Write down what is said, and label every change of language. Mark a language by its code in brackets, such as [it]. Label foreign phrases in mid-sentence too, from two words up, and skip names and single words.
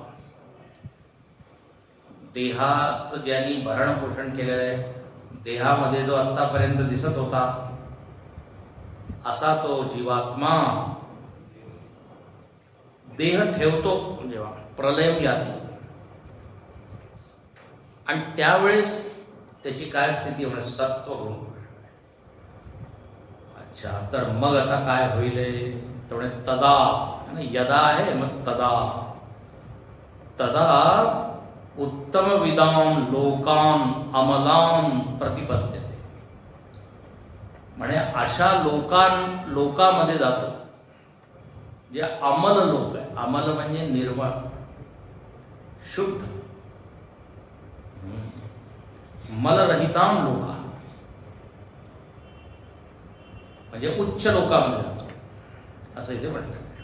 [mr] देहाचं ज्यांनी भरण पोषण केलेलं आहे, देहामध्ये जो आत्तापर्यंत दिसत होता असा तो जीवात्मा देह ठेवतो जेव्हा प्रलय याती. आणि त्यावेळेस त्याची काय स्थिती होणार? सत्वगुण. अच्छा, तर मग आता काय होईल? तेवढे तदा, यदा आहे मग तदा. [sa] तदा उत्तम विदाम लोकान अमलान प्रतिपद्यते. [mr] म्हणजे अशा लोकांमध्ये जातो जे अमल लोक आहे. अमल म्हणजे निर्मळ, शुद्ध, [sa] मलरहिताम लोका, [mr] म्हणजे उच्च लोकांमध्ये जातो असं इथे म्हटलं.